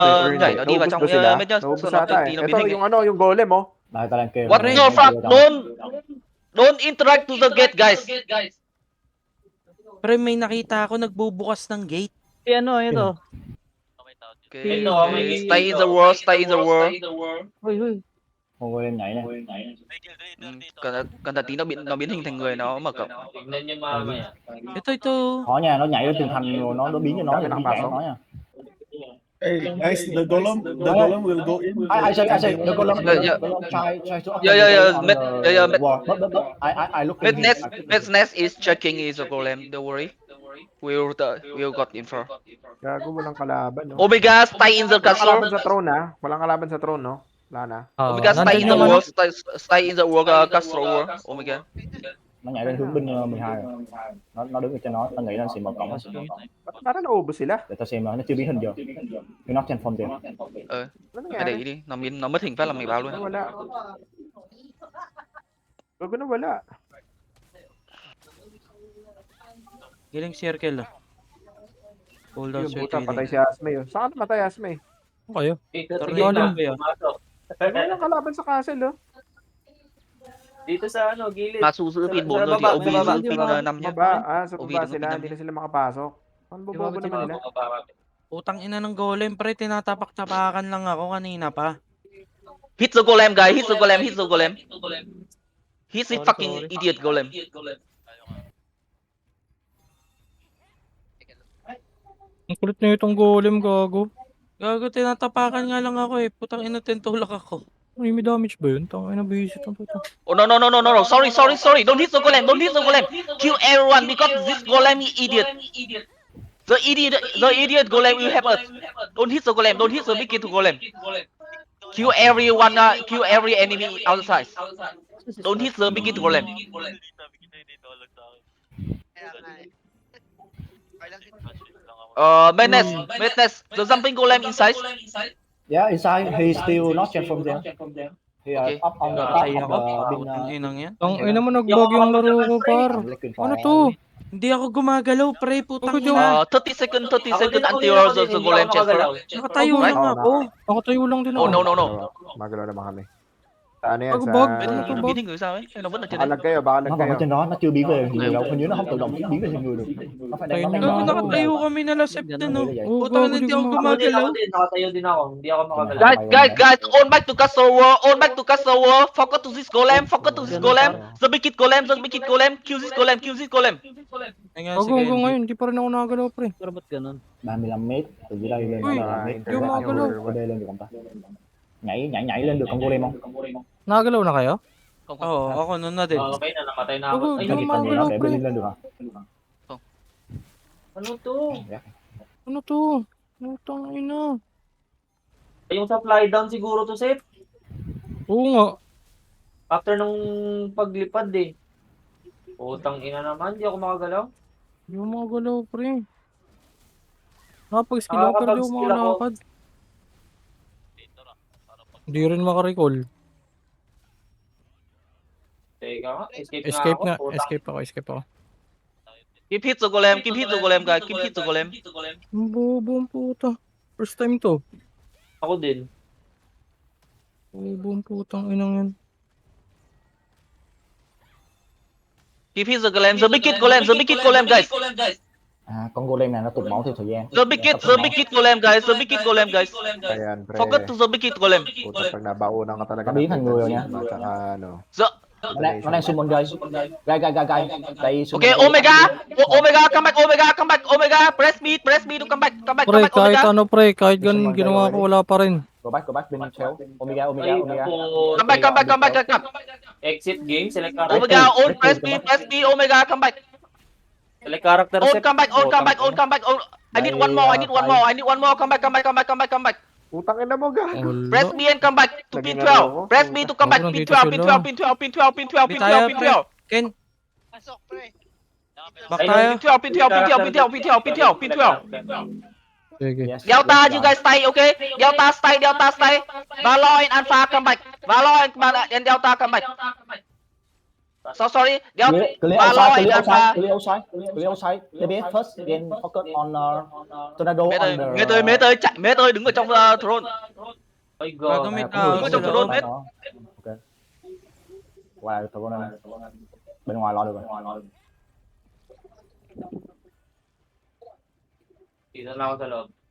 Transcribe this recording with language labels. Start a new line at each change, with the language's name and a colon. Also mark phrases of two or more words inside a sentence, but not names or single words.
Vietnamese: Nhảy nó đi vào
Filipino: Naubos
Vietnamese: trong
Filipino: ba sila? Medium Naubos
Vietnamese: sau nó
Filipino: ata
Vietnamese: tí
Filipino: eh.
Vietnamese: nó biến
Filipino: Ito,
Vietnamese: hình
Filipino: yung ano, yung golem oh. Nakita lang kayo.
English: What the fuck? Don't interact to the gate, guys.
Filipino: Pre, may nakita ako nagbubukas ng gate. Si ano, ito. Okay, Ito, okay. may- Stay in the world, stay in the world. Uy, uy. Kung wala
Vietnamese: nhảy nè. Cẩn thận tí nó biến hình thành người nó mở cổng.
Filipino: Tignan nyo mamaya. Ito.
Vietnamese: Khó nha, nó nhảy lên tường thành rồi nó biến cho nó
Filipino: Dami
Vietnamese: thành viên
Filipino: nakapasok.
Vietnamese: nhảy nó nha.
English: Hey guys, the golem will go in. I say, the golem, Yeah. try to open Yeah, the yeah, door yeah, on mid- the yeah, yeah, mid- wall. But I look in Midness, here. Midness is checking his golem. Don't worry. We'll got info.
Filipino: Gago, walang kalaban no.
English: Omega, stay in the
Filipino: Walang kalaban
English: castle.
Filipino: sa throne ha. Walang kalaban sa throne no. Wala na.
English: Omega, stay in the world. Stay in the world, castle world. Omega.
Vietnamese: Nó nhảy lên hướng binh 12 rồi. Nó đứng ở trên nó nghĩ là sẽ mở cổng.
Filipino: Ba't parang naubos sila?
Vietnamese: Để tao xem nó chưa biến hình chưa.
English: You're not transform chưa.
Filipino: Ano
Vietnamese: Mày để
Filipino: nangyari?
Vietnamese: ý đi. Nó mất hình phát là mày báo luôn.
Filipino: Wala. Gago na wala. Giling circle.
English: Hold on,
Filipino: Yung
English: sir.
Filipino: buta, patay si Asme yun. Saan ka namatay Asme? Kayo. Dito, Tornado sige na. ba yan? Pumasok. Walang kalaban sa castle oh. Dito sa ano, gilid. Masugiữ pin 4 Sa
Vietnamese: rồi thì
Filipino: baba, OB sa baba,
Vietnamese: giữ pin
Filipino: sa baba.
Vietnamese: 5 nhá.
Filipino: Baba, sa Uwi baba naman sila, pinamili. hindi na sila makapasok. Ano bobobo naman nila? Utang ina ng golem, pre. Tinatapak-tapakan lang ako kanina pa.
English: Hit the golem, guy. Hit the golem. Hit the golem. He's a Sorry, fucking sorry. idiot golem.
Filipino: Ang kulit na itong golem, gago. Gago, tinatapakan nga lang ako eh. Putang ina, tentulak ako. Ay, may damage ba yun? Tangay na visit ang puto.
English: Oh no no no no no no. Sorry sorry sorry. Don't hit the golem. Don't hit the golem. Kill everyone because this golem is idiot. The idiot golem will help us. Don't hit the golem. Don't hit the big to golem. Kill everyone. Kill every enemy outside. Don't hit the big to golem. Madness. The jumping golem inside. Yeah, inside he still not transform there. He Okay. up on the top
Filipino: Patay
English: of
Filipino: ako.
English: the bin.
Filipino: Ang inang yan. Ang ina mo nagbag yung laro ko, par. Ano to? Hindi ako gumagalaw, pre. Putang Bakit ina.
English: 30 seconds until the golem transfer.
Filipino: Nakatayo
English: Right?
Filipino: lang ako. Nakatayo lang din
English: Oh
Filipino: ako.
English: no.
Filipino: Magalaw naman kami. Sa ano yan? Pag Sa... bug,
Vietnamese: Nó biến thành người sao ấy? Hay nó vẫn ở trên đấy?
Filipino: Bakalag kayo, bakalag
Vietnamese: Nó còn
Filipino: kayo.
Vietnamese: ở trên đó, nó chưa biến về hình người đâu. Hình như nó không tự động biến về hình người được. Nó phải
Filipino: Ayun
Vietnamese: đánh
Filipino: na Gago, nga. nakatayo kami na last no. Oo, Putang gago, ina, hindi di ako ko gumagalaw. Nakatayo din ako. Hindi ako makagalaw.
English: Guys, on back to castle world, on back to castle world. Focus to this golem, focus to this golem. The big kid golem, kill this golem, kill this golem.
Filipino: Ay nga, Gago, sige. ngayon, di pa rin ako nakagalaw, pre. Pero ba't ganun?
Vietnamese: 35 mét từ dưới đây lên
Filipino: Ui,
Vietnamese: là 35 mét. vô màu cái luôn. Ở đây lên được không ta? Nhảy lên được con golem không?
Filipino: Nakagalaw na kayo? Oo, ako nun na din. Okay na, namatay na Gago, ako. Ay, di
Vietnamese: Cái
Filipino: mo
Vietnamese: phần gì nó
Filipino: makagalaw,
Vietnamese: để
Filipino: pre.
Vietnamese: bên lên được hả?
Filipino: ano to? Ano to? Utang ina. Yung
English: supply down
Filipino: siguro to, Seth. Oo nga. After nung paglipad eh. Utang ina naman, di ako makagalaw. Di mo makagalaw, pre. Nakapag-skill ako, pero di ako Nakakapag-skill ako. makalakad. Hindi rin makarecall. Teka nga, Escape nga nga. ako. Utang. Escape ako.
English: Keep hit the golem, guys. Keep hit the golem.
Filipino: Ang bobo ang puta.
English: First time
Filipino: to. Ako din. Bobo ang putang inang yan.
English: Keep hit the golem, the big kid golem, guys.
Vietnamese: À, con golem này nó tụt máu theo thời gian.
English: The big kid golem, guys.
Filipino: Ayan, pre.
English: Focus to the big kid golem.
Filipino: Puta, pag nabaunan ka talaga.
Vietnamese: Nó biến thành người rồi nha.
Filipino: At saka ano.
Vietnamese: Nó đang
English: summon guys.
Vietnamese: Guys. Đây summon.
English: Okay, Omega, come back. Omega, press me to come back,
Filipino: Pre, kahit
English: Omega.
Filipino: ano pre, kahit ganun ginawa ko, wala pa rin.
English: Go back
Vietnamese: bên theo.
English: Omega. Come back. Exit game, select character. Omega, on, press me, Omega, come back. Select character, On, Seth. come back. I need one more. Come back.
Filipino: Putang ina mo, gago. Wala.
English: Press me and come back to pin 12. Press me to come back. Pin 12.
Filipino: May tayo, pre. Ken, back tayo.
English: Pin 12.
Filipino: Sige.
English: Yes. Delta, you guys stay, okay? Delta stay. Valor and Alpha come back. Valor and Delta come back. Sorry.
Vietnamese: Đéo.
English: Clear
Vietnamese: Ba lo
English: outside,
Vietnamese: anh
English: clear
Vietnamese: đàn bà.
English: outside, clear outside, clear outside. DBS first, then focus on tornado
Vietnamese: Mết ơi,
English: under.
Vietnamese: mết ơi, chạy, mết ơi, đứng ở trong throne. Ôi
Filipino: Gago
English: god.
Filipino: may
Vietnamese: Có
Filipino: tao
Vietnamese: người trong
Filipino: sila.
English: drone,
Vietnamese: này
English: mate.
Vietnamese: đó. Ok. Qua tụi con này. Bên ngoài lo được rồi. Thì nó lao ra lợp.